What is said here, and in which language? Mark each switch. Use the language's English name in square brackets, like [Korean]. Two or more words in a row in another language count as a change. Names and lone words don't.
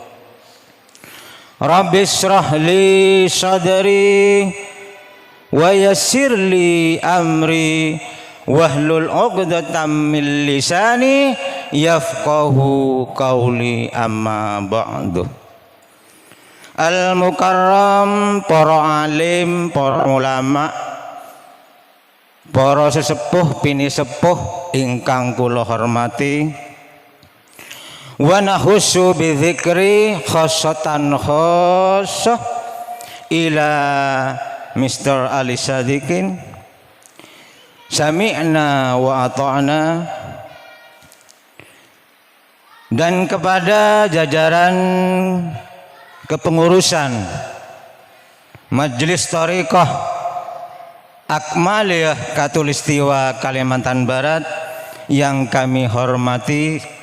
[Arabic] رب اشرح لي صدري ويسر لي أمري واحلل عقدة من لساني يفقهوا قولي أما بعد. Al-mukarram, [Javanese] para alim, para ulama, para sesepuh pini sepuh ingkang kula hormati, [Arabic] ونخص بذكر خاصة خاصة إلى Mr. [Indonesian] Ali Sadikin, [Arabic] سمعنا وأطعنا, [Indonesian] dan kepada jajaran kepengurusan Majelis Thariqah Akmaliyah Katulistiwa Kalimantan Barat yang kami hormati,